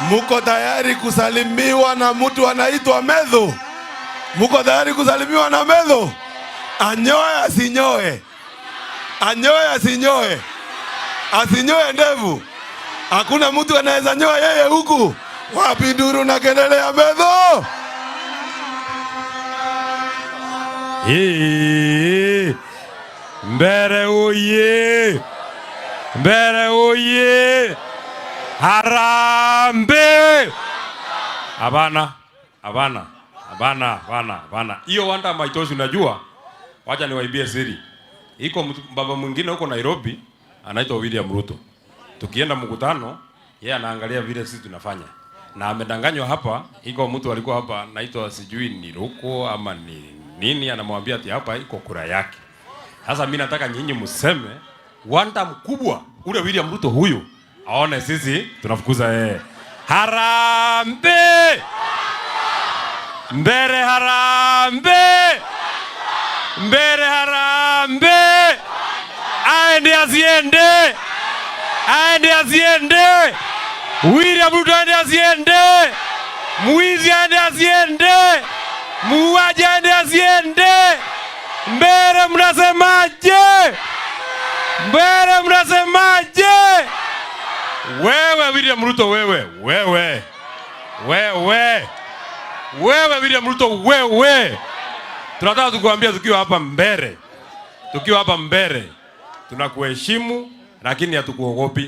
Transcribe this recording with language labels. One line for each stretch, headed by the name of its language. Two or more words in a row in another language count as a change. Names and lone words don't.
Swahili: Muko tayari kusalimiwa na mtu anaitwa Medho? Muko tayari kusalimiwa na Medho? Anyoe asinyoe? Anyoe asinyoe? Asinyoe ndevu? Hakuna mtu anaweza nyoa yeye huku. Wapi nduru na kelele ya Medho? Mbere oye! Mbere oye! Harambe! Abana. Hiyo wanda maitoshi unajua. Wacha niwaibie siri. Iko baba mwingine huko Nairobi anaitwa William Ruto. Tukienda mkutano, yeye anaangalia vile sisi tunafanya. Na amedanganywa hapa, iko mtu alikuwa hapa anaitwa sijui ni Ruko ama ni nini, anamwambia ati hapa iko kura yake. Sasa mimi nataka nyinyi mseme wanda mkubwa ule William Ruto huyu aone sisi tunafukuza yeye. Harambe! Mbere harambe! Mbere harambe! Aende asiende! Aende asiende! William Ruto aende asiende! Mwizi aende asiende! Muuaji aende asiende! Mbere mnasemaje? Mbere mnasemaje? Wewe William Ruto wewe William Ruto wewe. Tunataka tukuambia tukiwa hapa mbere. Tunakuheshimu lakini hatukuogopi.